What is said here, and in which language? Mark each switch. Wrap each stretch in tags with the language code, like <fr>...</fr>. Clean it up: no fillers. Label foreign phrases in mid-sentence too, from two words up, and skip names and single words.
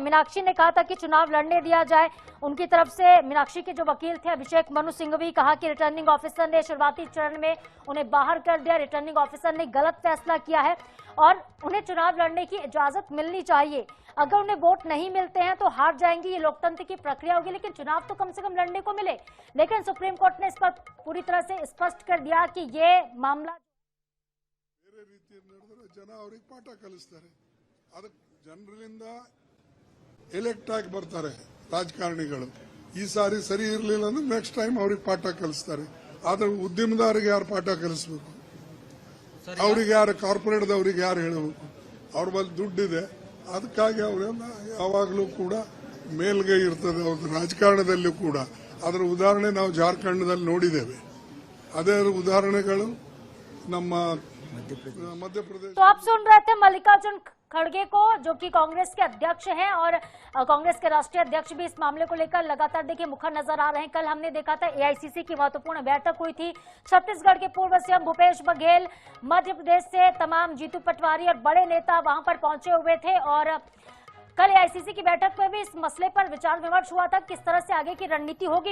<hi>मीनाक्षी ने कहा था कि चुनाव लड़ने दिया जाए। उनकी तरफ से मीनाक्षी के जो वकील थे अभिषेक मनु सिंघवी, कहा कि</hi> <en>returning officer</en> <hi>ने शुरुआती चरण में उन्हें बाहर कर दिया।</hi> <en>returning officer</en> <hi>ने गलत फैसला किया है और उन्हें चुनाव लड़ने की इजाजत मिलनी चाहिए। अगर उन्हें वोट नहीं मिलते हैं तो हार जाएंगी, ये लोकतंत्र की प्रक्रिया होगी, लेकिन चुनाव तो कम से कम लड़ने को मिले। लेकिन सुप्रीम कोर्ट ने इस पर पूरी तरह से स्पष्ट कर दिया कि ये मामला</hi> <kn>ಜನರಿಂದ ಎಲೆಕ್ಟ್ ಆಗಿ ಬರ್ತಾರೆ ರಾಜಕಾರಣಿಗಳು। ಈ ಸಾರಿ ಸರಿ ಇರಲಿಲ್ಲ ಅಂದ್ರೆ</kn> <en>next time</en> <kn>ಅವ್ರಿಗೆ ಪಾಠ ಕಲಿಸ್ತಾರೆ। ಆದ್ರೆ ಉದ್ಯಮದಾರರಿಗೆ ಯಾರು ಪಾಠ ಕಲಿಸಬೇಕು? ಅವ್ರಿಗೆ ಯಾರು, ಕಾರ್ಪೊರೇಟ್ದವ್ರಿಗೆ ಯಾರು ಹೇಳಬೇಕು? ಅವ್ರ ಬಳಿ ದುಡ್ಡಿದೆ, ಅದಕ್ಕಾಗಿ ಅವರೆಲ್ಲ ಯಾವಾಗಲೂ ಕೂಡ ಮೇಲ್ಗೈ ಇರ್ತದೆ ಅವ್ರ ರಾಜಕಾರಣದಲ್ಲೂ ಕೂಡ। ಅದರ ಉದಾಹರಣೆ ನಾವು ಜಾರ್ಖಂಡ್ನಲ್ಲಿ ನೋಡಿದ್ದೇವೆ। ಅದೇ ಉದಾಹರಣೆಗಳು ನಮ್ಮ मध्य प्रदेश।</kn> <hi>तो आप सुन रहे थे मल्लिकार्जुन खड़गे को, जो कि कांग्रेस के अध्यक्ष हैं और कांग्रेस के राष्ट्रीय अध्यक्ष भी इस मामले को लेकर लगातार देखिए मुखर नजर आ रहे हैं। कल हमने देखा था एआईसीसी की महत्वपूर्ण बैठक हुई थी। छत्तीसगढ़ के पूर्व सीएम भूपेश बघेल, मध्य प्रदेश से तमाम जीतू पटवारी और बड़े नेता वहां पर पहुंचे हुए थे और कल एआईसीसी की बैठक में भी इस मसले पर विचार विमर्श हुआ था, किस तरह से आगे की रणनीति होगी।</hi>